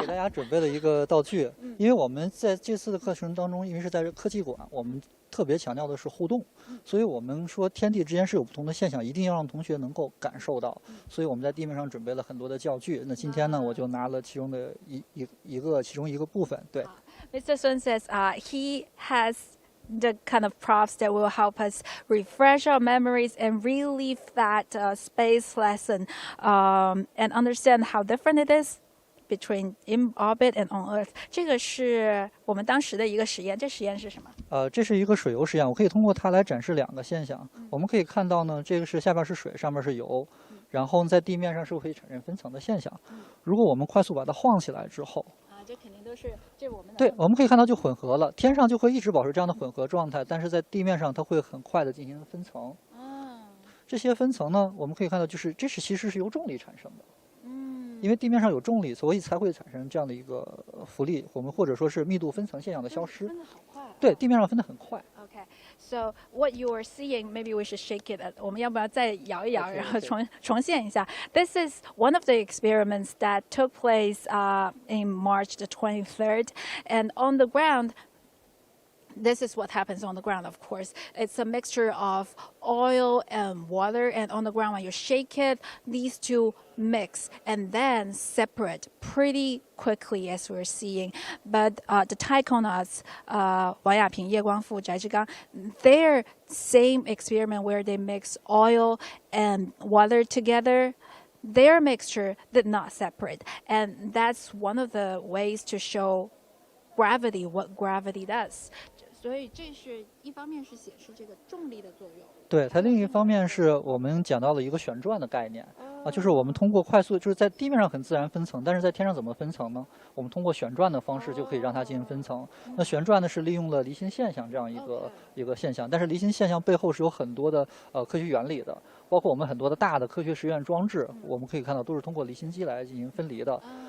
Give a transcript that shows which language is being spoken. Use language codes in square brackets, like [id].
[zh] 给大家准备了一个道具，因为我们在这次的课程当中，因为是在科技馆，我们特别强调的是互动，所以我们说天地之间是有不同的现象，一定要让同学能够感受到。所以我们在地面上准备了很多的教具。那今天呢，我就拿了其中的其中一个部分。对。 [en] Mr. Sun says he has the kind of props that will help us refresh our memories and relive that space lesson and understand how different it is between in orbit and on Earth. [zh] 这个是我们当时的一个实验，这实验是什么？这是一个水油实验，我可以通过它来展示两个现象。我们可以看到呢，这个是下边是水，上面是油，然后在地面上是会产生分层的现象。如果我们快速把它晃起来之后，这肯定都是这是我们的。对，我们可以看到就混合了，天上就会一直保持这样的混合状态，但是在地面上它会很快的进行分层。这些分层呢，我们可以看到就是其实是由重力产生的。因为地面上有重力，所以才会产生这样的一个浮力，我们或者说是密度分层现象的消失。分得很快。对，地面上分得很快。 [en] Okay, so what you are seeing, maybe we should shake it. [zh] 我们要不要再摇一摇，然后重现一下 [en] ？This is one of the experiments that took place in March the 23rd, and on the ground. This is what happens on the ground, of course. It's a mixture of oil and water, and on the ground, when you shake it, these two mix and then separate pretty quickly, as we're seeing. But the taikonauts, 王亚平、叶光富、翟志刚, their same experiment where they mix oil and water together, their mixture did not separate. And that's one of the ways to show gravity, what gravity does. [zh] 所以这是一方面是显示这个重力的作用。对，它另一方面是我们讲到了一个旋转的概念就是我们通过快速，就是在地面上很自然分层，但是在天上怎么分层呢？我们通过旋转的方式就可以让它进行分层。那旋转呢是利用了离心现象这样一个现象，但是离心现象背后是有很多的科学原理的，包括我们很多的大的科学实验装置，我们可以看到都是通过离心机来进行分离的。